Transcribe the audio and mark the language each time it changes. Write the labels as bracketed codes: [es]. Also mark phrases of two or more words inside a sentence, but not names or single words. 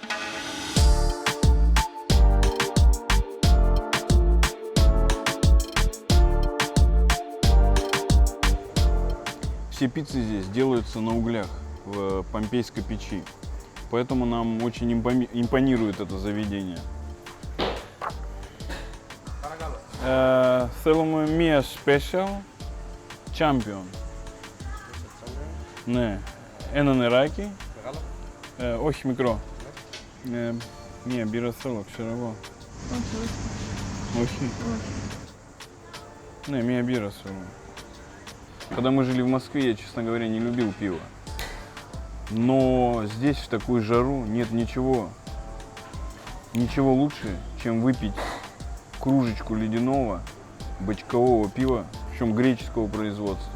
[ru] Все пиццы здесь делаются на углях в помпейской печи. Поэтому нам очень импонирует это заведение. [el] Θέλουμε μία [en] special champion. [el] Ναι. Ένα νεράκι. Όχι μικρό. Μία μπύρα θέλω, ξέρω εγώ. Όχι. Ναι, μία μπύρα θέλω. [ru] Когда мы жили в Москве, я, честно говоря, не любил пиво. Но здесь, в такую жару, нет ничего лучше, чем выпить кружечку ледяного бочкового пива, причем греческого производства.